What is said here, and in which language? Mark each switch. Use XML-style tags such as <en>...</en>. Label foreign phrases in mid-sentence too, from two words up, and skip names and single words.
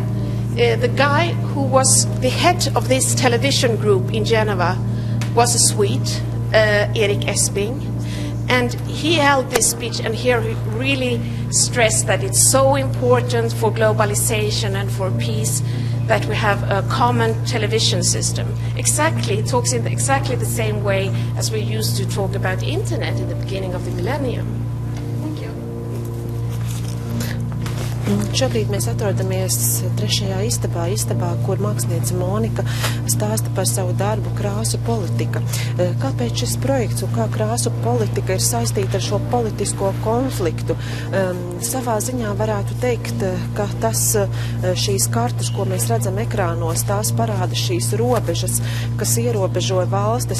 <en>The guy who was the head of this television group in Geneva was a Swede, Erik Esping, and he held this speech, and here he really stress that it's so important for globalization and for peace that we have a common television system. Exactly, it talks in exactly the same way as we used to talk about the internet in the beginning of the millennium. Thank you.</en> <lv>Šobrīd mēs atrodamies trešajā istabā, kur māksliniece Monika stāsta par savu darbu krāsu politika. Kāpēc šis projekts un kā krāsu politika ir saistīta ar šo politisko konfliktu? Savā ziņā varētu teikt, ka šīs kartas, ko mēs redzam ekrānos, tās parāda šīs robežas, kas ierobežo valstis</lv>